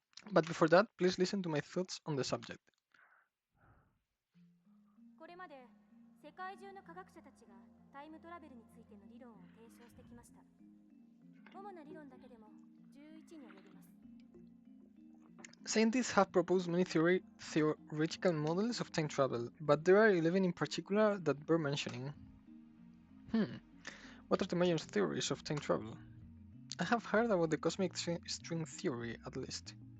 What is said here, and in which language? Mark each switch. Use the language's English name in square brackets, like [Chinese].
[English] But before that, please listen to my thoughts on the subject. [Japanese] 界中の科学者たちがタイムトラベルについての理論を提唱してきました。主な理論だけでも11に及びます。 [English] Scientists have proposed many theoretical models of time travel, but there are 11 in particular that bear mentioning. What are the major theories of time travel? I have heard about the cosmic string theory, at least.